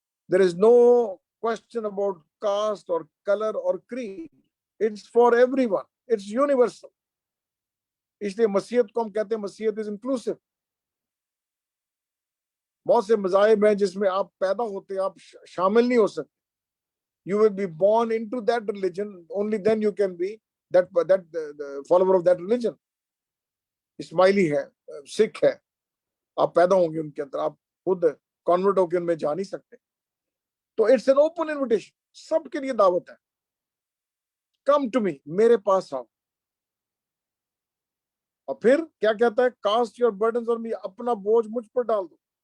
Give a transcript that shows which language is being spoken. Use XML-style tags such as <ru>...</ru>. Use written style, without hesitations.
<en>There is no question about caste और colour और creed, it's for everyone, it's universal.</en> <hi>इसलिए मसीहत को हम कहते हैं</hi> <en>मसीहत is inclusive.</en> <hi>बहुत से मज़ाहिब हैं जिसमें आप पैदा होते हैं, आप शामिल नहीं हो सकते।</hi> <en>You will be born into that religion, only then you can be that the follower of that religion.</en> <hi>Ismaili है, सिख है, आप पैदा होंगे उनके अंदर, आप खुद कन्वर्ट होकर उनमें जा नहीं सकते। तो</hi> <en>it's an open invitation,</en> <hi>सबके लिए दावत है।</hi> <en>come to me,</en> <hi>मेरे पास आओ। और फिर क्या कहता है,</hi> <en>cast your burdens on me,</en> <hi>अपना बोझ मुझ पर डाल दो।</hi>